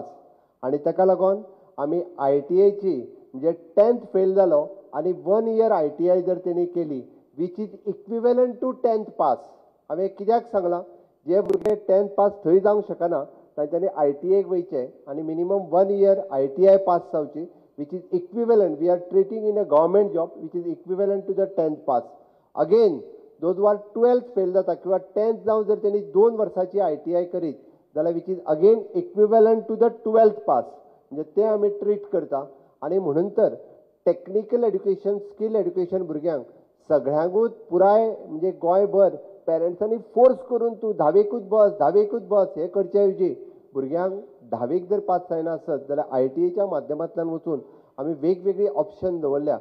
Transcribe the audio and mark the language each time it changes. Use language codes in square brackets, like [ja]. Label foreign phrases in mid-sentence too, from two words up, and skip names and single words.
[kok] आनी ताका लागून आमी ITIची म्हणजे 10th फेल जालो आनी 1 year ITI जर तेणी केली [en] which is equivalent to [kok] 10th पास. हांवें कित्याक सांगलां, जे भुरगे 10th पास थंय जावंक शकना तांच्यांनी ITIक वयचें आनी मिनिमम 1 year ITI पास जावची [en] which is equivalent. We are treating in a government job which is equivalent to the 10th pass. Again, those who are 12th fail [kok] जाता किंवा 10th जावन जर त्यांनी 2 वर्साची ITI करीत जाल्यार [en] which is again equivalent to the 12th pass. [kok] म्हणजे ते आमी ट्रीट करता. आनी म्हणून तर [en] technical education, skill education [kok] भुरग्यांक सगळ्यांकूच पुराय म्हणजे गोंयभर पेरंट्सांनी फोर्स करून तूं 10वीकूच बस हे करचे ऐवजी भुरग्यांक 10वीक जर पास जायना आसत जाल्यार ITIच्या माध्यमांतल्यान वचून आमी वेगवेगळी ऑप्शन दवरल्या.